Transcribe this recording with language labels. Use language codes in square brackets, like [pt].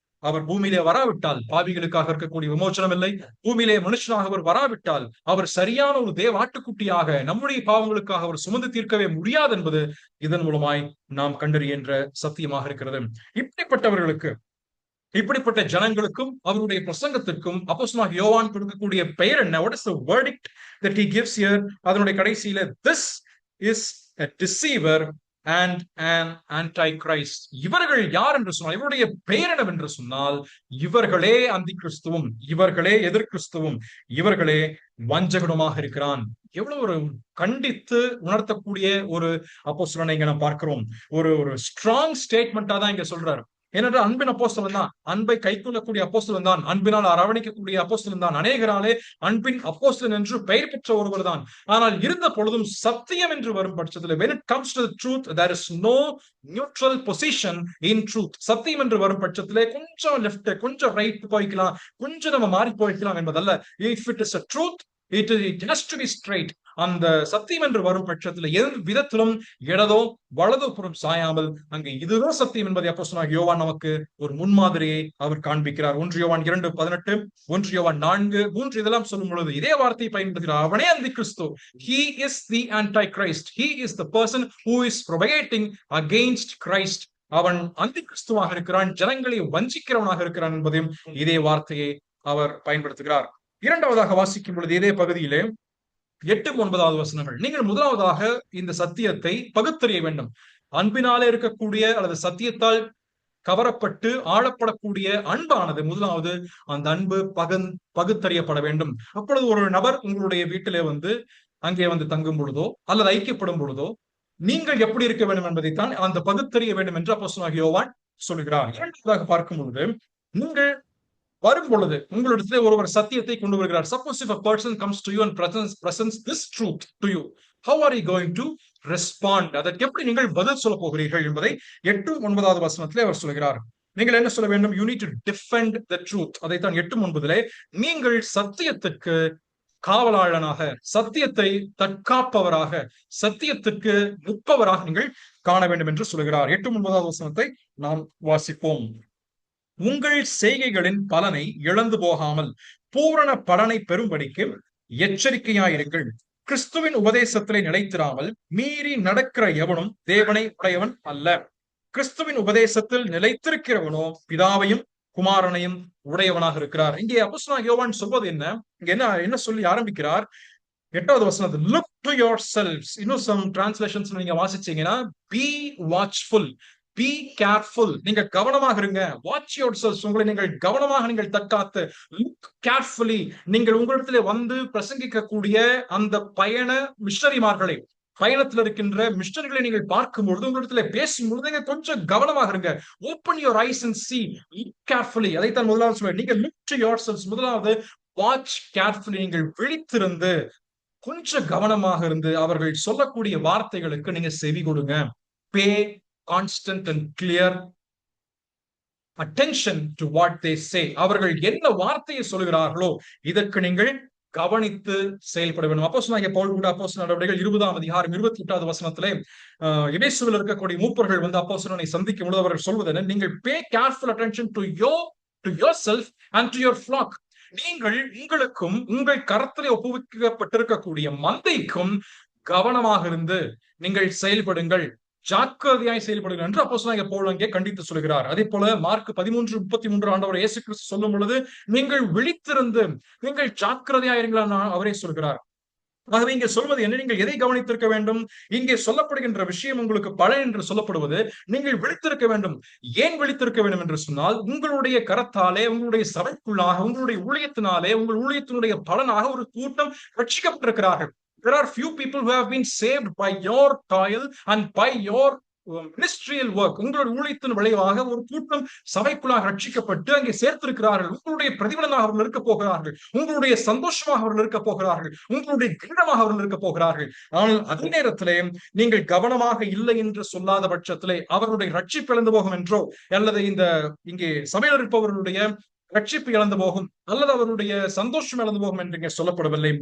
[ta] அவர் பூமியிலே வராவிட்டால் பாவிகளுக்காக இருக்கக்கூடிய விமோசனம் இல்லை. பூமியிலே மனுஷனாக அவர் வராவிட்டால் அவர் சரியான ஒரு ஆட்டுக்குட்டியாக நம்முடைய பாவங்களுக்காக அவர் சுமந்து தீர்க்கவே முடியாது என்பது இதன் மூலமாய் நாம் கண்டறிகின்ற சத்தியமாக இருக்கிறது. இப்படிப்பட்டவர்களுக்கு, இப்படிப்பட்ட ஜனங்களுக்கும் அவருடைய பிரசங்கத்திற்கும் அப்போஸ்தலனாகிய யோவான் கொடுக்கக்கூடிய பெயர் என்ன? [en] What is the verdict that he gives here? [ta] அதனுடைய கடைசியில [en] this is a deceiver and an antichrist. [ta] இவர்கள் யார் என்று சொன்னால், இவருடைய பெயர் என்னவென்று சொன்னால், இவர்களே அந்தி கிறிஸ்துவும், இவர்களே எதிர் கிறிஸ்துவும், இவர்களே வஞ்சகனுமாக இருக்கிறான். எவ்வளவு ஒரு கண்டித்து உணர்த்தக்கூடிய ஒரு அப்போஸ்தலனை இங்க நாம் பார்க்கிறோம். ஒரு [en] strong ஸ்டேட்மெண்டா [ta] தான் இங்க சொல்றாரு. ஏனென்றால் அன்பின் அப்போஸ்தலன் தான், அன்பை கைக்கொள்ளக்கூடிய அப்போஸ்தலன் தான், அன்பினால் அரவணைக்கக்கூடிய அப்போஸ்தலன் தான், அநேகராலே அன்பின் அப்போஸ்தலன் என்று பெயர் பெற்ற ஒருவர் தான். ஆனால் இருந்த பொழுதும் சத்தியம் என்று வரும் பட்சத்தில், [en] when it comes to the truth, there is no neutral position in truth. [ta] சத்தியம் என்று வரும் பட்சத்திலே கொஞ்சம் லெஃப்ட், கொஞ்சம் ரைட் போய்க்கலாம், கொஞ்சம் நம்ம மாறி போய்க்கலாம் என்பதல்ல. [en] if it is a truth, it has to be straight. [ta] அந்த சத்தியம் என்று வரும் பட்சத்தில் எந்த விதத்திலும் இடதோ வலதோ புறம் சாயாமல் அங்கே இதுதான் சத்தியம் என்பதை அப்போஸ்தலனாகிய யோவான் நமக்கு ஒரு முன்மாதிரியை அவர் காண்பிக்கிறார். 1 யோவான் 2:18, 1 யோவான் 4:3 இதெல்லாம் சொல்லும் பொழுது இதே வார்த்தையை பயன்படுத்துகிறார். அவனே அந்தி கிறிஸ்து. [en] He is the antichrist. He is the person who is propagating against Christ. [ta] அவன் அந்தி கிறிஸ்துவாக இருக்கிறான், ஜனங்களை வஞ்சிக்கிறவனாக இருக்கிறான் என்பதையும் இதே வார்த்தையை அவர் பயன்படுத்துகிறார். இரண்டாவதாக வாசிக்கும் பொழுது இதே பகுதியிலே 8-9 வசனங்கள். நீங்கள் முதலாவதாக இந்த சத்தியத்தை பகுத்தறிய வேண்டும். அன்பினாலே இருக்கக்கூடிய அல்லது சத்தியத்தால் கவரப்பட்டு ஆளப்படக்கூடிய அன்பானது முதலாவது அந்த அன்பு பகுத்தறியப்பட வேண்டும். அப்பொழுது ஒரு நபர் உங்களுடைய வீட்டிலே வந்து அங்கே வந்து தங்கும் பொழுதோ அல்லது ஐக்கியப்படும் பொழுதோ நீங்கள் எப்படி இருக்க வேண்டும் என்பதைத்தான் அந்த பகுத்தறிய வேண்டும் என்று அப்போஸ்தலனாகிய யோவான் சொல்கிறார். இரண்டாவதாக பார்க்கும் பொழுது நீங்கள் வரும் பொழுது உங்களிடத்திலே ஒருவர் சத்தியத்தை கொண்டு வருகிறார். [en] Suppose if a person comes to you and presents this truth to you, how are you going to respond? [ta] அதற்கு எப்படி நீங்கள் பதில் சொல்ல போகிறீர்கள் என்பதை 8-9 வசனத்திலே அவர் சொல்கிறார். நீங்கள் என்ன சொல்ல வேண்டும்? [en] You need to defend the truth. [ta] அதைத்தான் 8-9 நீங்கள் சத்தியத்துக்கு காவலாளனாக, சத்தியத்தை தற்காப்பவராக, சத்தியத்துக்கு நிற்பவராக நீங்கள் காண வேண்டும் என்று சொல்கிறார். 8-9 வசனத்தை நாம் வாசிப்போம். உங்கள் செய்கைகளின் பலனை இழந்து போகாமல் பூரண பலனை பெறும்படிக்கு எச்சரிக்கையாயிருங்கள். கிறிஸ்துவின் உபதேசத்திலே நிலைத்திராமல் மீறி நடக்கிற எவனும் தேவனை உடையவன் அல்ல. கிறிஸ்துவின் உபதேசத்தில் நிலைத்திருக்கிறவனோ பிதாவையும் குமாரனையும் உடையவனாக இருக்கிறார். இங்கே அப்போஸ்தலனாகிய யோவான் சொல்வது என்ன சொல்லி ஆரம்பிக்கிறார்? 8வது வசனத்தில் [en] look to yourselves. [ta] இன்னும் [en] some translations [ta] நீங்க வாசிச்சீங்கன்னா [en] be watchful, be careful. [ta] நீங்க கவனமாக இருங்க. [en] watch yourselves. [ta] உங்களை நீங்கள் கவனமாக நீங்கள் தற்காத்து. [en] look carefully. [ta] நீங்கள் உங்களிடத்திலே வந்து பிரசங்கிக்கக்கூடிய அந்த பயண மிஷனரிமார்களை, பயணத்தில் இருக்கின்ற மிஷனரிகளை நீங்கள் பார்க்கும் பொழுது, உங்களிடத்துல பேசும் பொழுது நீங்க கொஞ்சம் கவனமாக இருங்க. [en] open your eyes and see. look carefully. [ta] அதைத்தான் முதலாவது சொல்றேன். நீங்க [en] look to yourselves. [ta] முதலாவது [en] watch carefully. [ta] நீங்கள் விழித்திருந்து கொஞ்சம் கவனமாக இருந்து அவர்கள் சொல்லக்கூடிய வார்த்தைகளுக்கு நீங்க செவி கொடுங்க. [en] pay constant and clear attention to what they say. [ta] அவர்கள் என்ன வார்த்தையை சொல்கிறார்களோ இதற்கு நீங்கள் கவனித்து செயல்பட வேண்டும். அப்போஸ்தலனாகிய பவுல் கூட அப்போஸ்தலர் நடவடிக்கைகள் 20ஆம் அதிகாரம் 28வது வசனத்திலே எபேசுவில் இருக்கக்கூடிய மூப்பர்கள் வந்து அப்போஸ்தலனை சந்திக்கும் பொழுது அவர்கள் சொல்வது, நீங்கள் [en] pay careful attention to yourself and to your flock. [ta] நீங்கள் உங்களுக்கும் உங்கள் கரத்திலே ஒப்புவிக்கப்பட்டிருக்கக்கூடிய மந்தைக்கும் கவனமாக இருந்து நீங்கள் செயல்படுங்கள், ஜாக்கிரதையாய் செயல்படுங்கள் என்று அப்போஸ்தலனாகிய பவுல் அங்கே கண்டித்து சொல்கிறார். அதே போல மார்க் 13:33 ஆண்டவர் இயேசு கிறிஸ்து சொல்லும் பொழுது நீங்கள் விழித்திருந்து நீங்கள் ஜாக்கிரதையாயிருங்கள் அவரே சொல்கிறார். ஆகவே இங்கே சொல்வது என்ன? நீங்கள் எதை கவனித்திருக்க வேண்டும்? இங்கே சொல்லப்படுகின்ற விஷயம் உங்களுக்கு பலன் என்று சொல்லப்படுவது நீங்கள் விழித்திருக்க வேண்டும். ஏன் விழித்திருக்க வேண்டும் என்று சொன்னால், உங்களுடைய கரத்தாலே, உங்களுடைய சபைக்குள்ளாக, உங்களுடைய ஊழியத்தினாலே, உங்கள் ஊழியத்தினுடைய பலனாக ஒரு கூட்டம் ரட்சிக்கப்பட்டிருக்கிறார்கள். [en] There are few people who have been saved by your toil and by your ministerial work. [ta] உங்களுடைய ஊழியத்தின் விளைவாக ஒரு கூட்டம் சபைக்குள்ளாக ரட்சிக்கப்பட்டு அங்கே சேர்த்திருக்கிறார்கள். உங்களுடைய பிரதிபலனாக அவர்கள் இருக்க போகிறார்கள், உங்களுடைய சந்தோஷமாக அவர்கள் இருக்க போகிறார்கள், உங்களுடைய கிரீடமாக அவர்கள் இருக்க போகிறார்கள். ஆனால் அதே நேரத்திலே நீங்கள் கவனமாக இல்லை என்று சொல்லாத பட்சத்திலே அவர்களுடைய ரட்சிப்பு இழந்து போகும் என்றோ, அல்லது இங்கே சபையில் இருப்பவர்களுடைய ரட்சிப்பு இழந்து போகும் அல்லது அவருடைய சந்தோஷம் இழந்து போகும் என்று இங்கே சொல்லப்படவில்லை.